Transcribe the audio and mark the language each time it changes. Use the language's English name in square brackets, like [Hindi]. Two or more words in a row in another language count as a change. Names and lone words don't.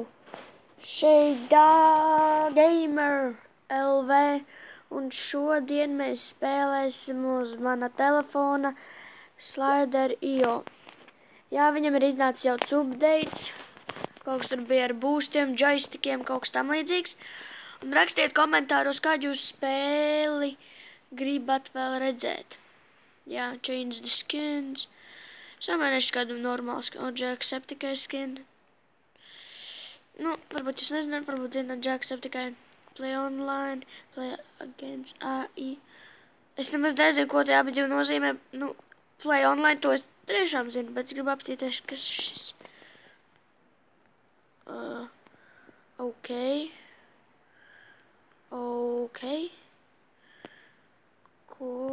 [Latvian] Šeit Gamer LV, un šodien mēs spēlēsim uz mana telefona Slider.io. Jā, viņam ir iznācis jauns updates, kaut kas tur bija ar boostiem, joystickiem, kaut kas tam līdzīgs. Un rakstiet komentāros, kādu jūs spēli gribat vēl redzēt. Jā, [English] change the skins. [Latvian] Samērēšu kādu normālu skinu, Jacksepticeye skin. Nu, varbūt jūs nezināt, varbūt zināt Jacksepticeye. [English] Play online, play against AI. [Latvian] Es nemaz nezinu, ko tie abi divi nozīmē. Nu, [English] play online [Latvian] to es tiešām zinu, bet es gribu apstīties, kas ir šis. Ok. Ko?